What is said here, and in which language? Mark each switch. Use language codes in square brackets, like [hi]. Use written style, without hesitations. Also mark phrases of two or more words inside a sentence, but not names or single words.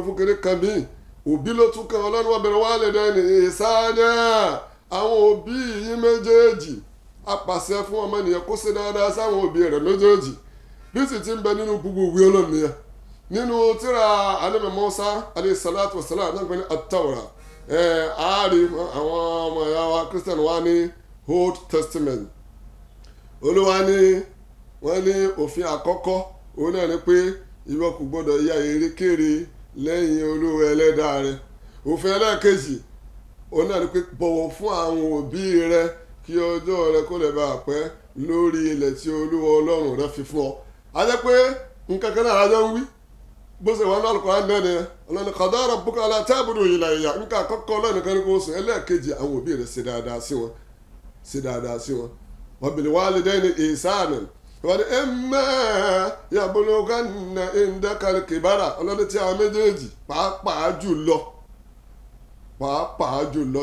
[yo] fún kéré kan bí òbí ló tún kàn Ọlọ́run [ar] وبالوالدين إحسانا [yo] àwọn òbí yín méjèèjì apàṣẹ fún ọmọnìyàn kó ṣe dáadáa sáwọn òbí rẹ̀ méjèèjì bí sì ti ń bẹ nínú gbogbo ìwé Ọlọ́run nìyẹn nínú tírà Ànábì Mùsá [ar] عليه الصلاة والسلام [yo] náà gbẹ́ni at-Tawrah ààrí àwọn ọmọ ìyá wa Christian wa ní [en] Old Testament [yo] Olúwa ní wọ́n ní òfin àkọ́kọ́ òun náà ni pé ìwọ kò gbọ́dọ̀ ya erékèrè lẹ́yìn Olúwa ẹlẹ́dàá rẹ òfin ẹlẹ́ẹ̀kejì òun náà ni pé bọ̀wọ̀ fún àwọn òbí rẹ kí ọjọ́ rẹ kó lè bá a pẹ́ lórí ilẹ̀ tí Olúwa Ọlọ́run rẹ fi fún ọ a jẹ́ pé nǹkan kan náà ajọ́ ń wí bó ṣe wọn lọ́lùkọ́ á nẹ́ni Ọlọ́run [ar] وقضى ربك ألا تعبدوا إلا إياه [yo] nǹkan àkọ́kọ́ Ọlọ́run kan ní kó sùn ẹlẹ́ẹ̀kejì àwọn òbí rẹ ṣe dáadáa sí wọn [ar] وبالوالدين إحسانا [yo] wọ́n ní [ar] إما يبلغن عندك الكبر [yo] Ọlọ́run tí àwọn méjèèjì pàápàá jùlọ